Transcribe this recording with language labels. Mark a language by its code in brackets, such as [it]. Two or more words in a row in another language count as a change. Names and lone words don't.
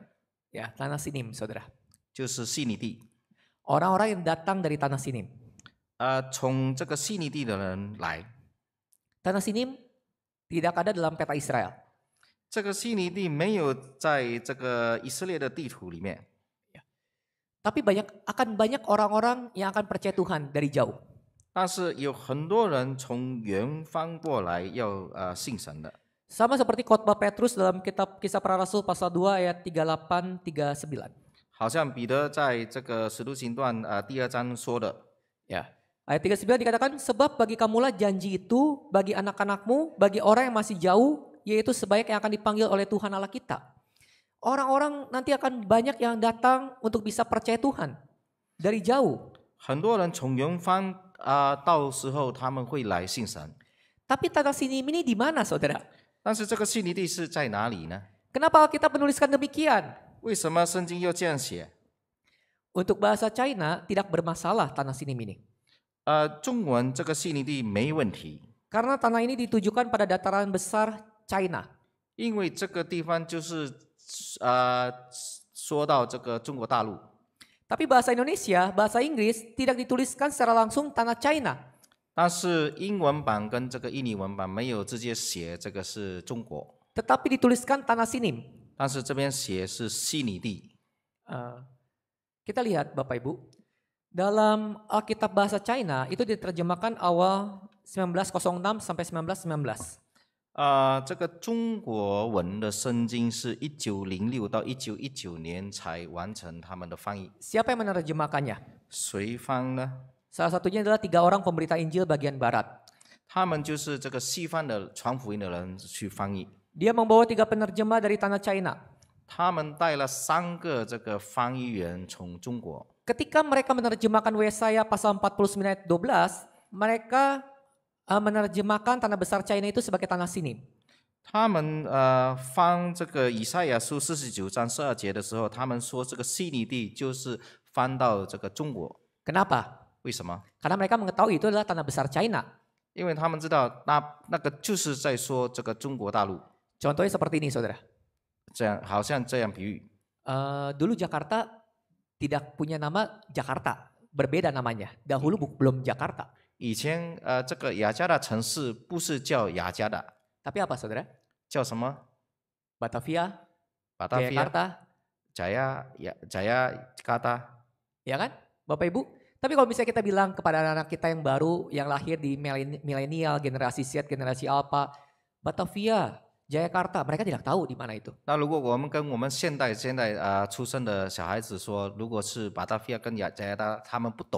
[id] Ya, tanah Sinim, saudara. [zh] 就是悉尼地。 [id] Orang-orang yang datang dari tanah Sinim. [zh] 从这个悉尼地的人来， [id] Tanah Sinim tidak ada dalam peta Israel. [zh] 这个悉尼地没有在这个以色列的地图里面， [id] Tapi akan banyak orang-orang yang akan percaya Tuhan dari jauh. [zh] 但是有很多人从远方过来要信神的。 [id] Sama seperti khotbah Petrus dalam kitab Kisah Para Rasul pasal 2 ayat 38 39. [zh] 好像彼得在这个使徒行传第2章说的， [id] Ya. Ayat 39 dikatakan, sebab bagi kamulah janji itu, bagi anak-anakmu, bagi orang yang masih jauh, yaitu sebaik yang akan dipanggil oleh Tuhan Allah kita. Orang-orang nanti akan banyak yang datang untuk bisa percaya Tuhan dari jauh. [zh] 很多人从远方到时候他们会来信神。 [id] Tapi tanah Sinim ini di mana, saudara? [zh] 但是这个悉尼地是在哪里呢？ [id] Kenapa kita menuliskan demikian? [zh] 为什么圣经又这样写？ [id] Untuk bahasa China tidak bermasalah tanah Sinim ini. [zh] 中文这个悉尼地没问题， [id] Karena tanah ini ditujukan pada dataran besar China. [zh] 因为这个地方就是说到这个中国大陆。 [id] Tapi bahasa Indonesia, bahasa Inggris tidak dituliskan secara langsung tanah China. [zh] 但是英文版跟这个印尼文版没有直接写这个是中国， [id] Tetapi dituliskan tanah Sinim. [zh] 但是这边写是悉尼地。 [id] Kita lihat Bapak Ibu, dalam Alkitab bahasa China itu diterjemahkan awal 1906 sampai 1919. [zh] 这个中国文的圣经是1906到1919年才完成他们的翻译。 [id] Siapa yang menerjemahkannya? [zh] 谁翻呢？ [id] Salah satunya adalah 3 orang pemberita Injil bagian barat. [zh] 他们就是这个西方的传福音的人去翻译。 [id] Dia membawa 3 penerjemah dari tanah China. [zh] 他们带了3个这个翻译员从中国。 [id] Ketika mereka menerjemahkan Yesaya pasal 49 ayat 12, mereka menerjemahkan tanah besar China itu sebagai tanah Sinim. [zh] 他们翻这个以赛亚书49章12节的时候，他们说这个悉尼地就是翻到这个中国。 [id] Kenapa? [zh] 为什么？ [id] Karena mereka mengetahui itu adalah tanah besar China. [zh] 因为他们知道那个就是在说这个中国大陆。 [id] Contohnya seperti ini, saudara. [zh] 这样好像这样比喻。 [id] Dulu Jakarta tidak punya nama Jakarta, berbeda namanya. Dahulu belum Jakarta. [zh] 以前这个雅加达城市不是叫雅加达， [id] Tapi apa, saudara? [zh] 叫什么？ [id] Batavia, [zh] 巴达菲亚、 [id] Jakarta, [zh] Jayakarta。 [id] ya kan, Bapak Ibu? Tapi kalau misalnya kita bilang kepada anak-anak kita yang baru, yang lahir di milenial, generasi Z, generasi Alpha, Batavia, Jayakarta, mereka tidak tahu di mana itu. [zh] 那如果我们跟我们现在出生的小孩子说，如果是巴达菲亚跟Jakarta，他们不懂。